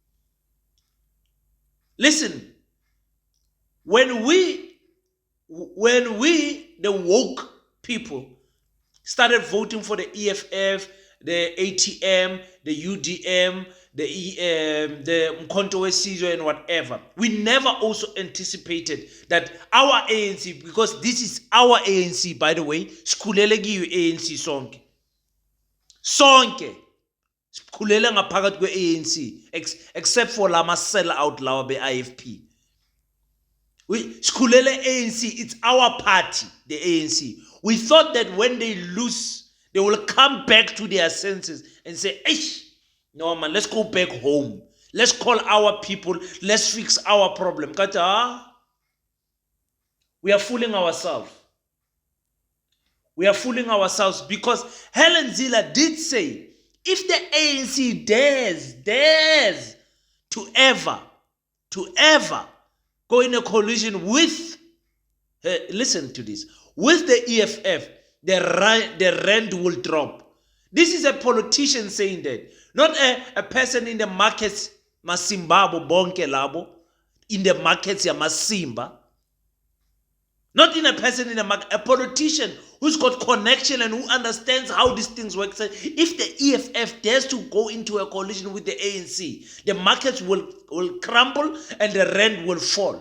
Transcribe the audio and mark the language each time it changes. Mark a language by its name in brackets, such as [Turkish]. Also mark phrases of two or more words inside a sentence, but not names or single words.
[English] Listen, when we, the woke people, started voting for the EFF, the ATM, the UDM, the Mkhonto weSizwe and whatever, we never also anticipated that our ANC, because this is our ANC, by the way, [Zulu] sikhulele kiyo ANC sonke sikhulele ngaphakathi kwe-ANC [English] except for [Zulu] lama [English] sell out [Zulu] lawa be-IFP. Sikhulele ANC, [English] it's our party, the ANC. We thought that when they lose, they will come back to their senses and say, no man, let's go back home. Let's call our people. Let's fix our problem. We are fooling ourselves. We are fooling ourselves because Helen Zille did say, if the ANC dares to ever go in a coalition with, listen to this, with the EFF, the rand will drop. This is a politician saying that. Not a person in the markets, [Zulu] masimbabo bonke labo, [English] in the markets [Zulu] ya masimba. [English] Not in a person in a market, a politician who's got connection and who understands how these things work. So if the EFF dares to go into a coalition with the ANC, the markets will crumble and the rand will fall.